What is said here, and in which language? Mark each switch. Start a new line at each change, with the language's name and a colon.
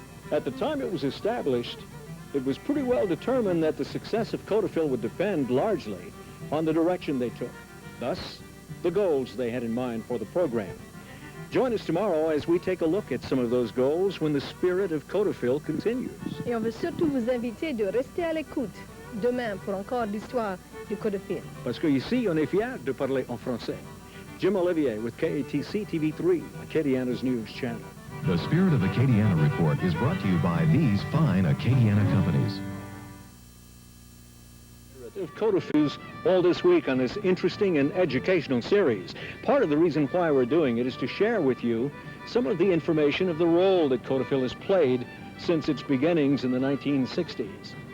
English: At the time it was established, it was pretty well determined that the success of CODOFIL would depend largely on the direction they took, thus the goals they had in mind for the program. Join us tomorrow as we take a look at some of those goals when the spirit of CODOFIL continues.
French: Et on veut surtout vous inviter de rester à l'écoute demain pour encore l'histoire du CODOFIL. Parce que ici, on est fiers de parler en français.
English: Jim Olivier with KATC TV3, Acadiana's news channel. The Spirit of Acadiana report is brought to you by these fine Acadiana companies. Of of CODOFILs all this week on this interesting and educational series. Part of the reason why we're doing it is to share with you some of the information of the role that CODOFIL has played since its beginnings in the 1960s.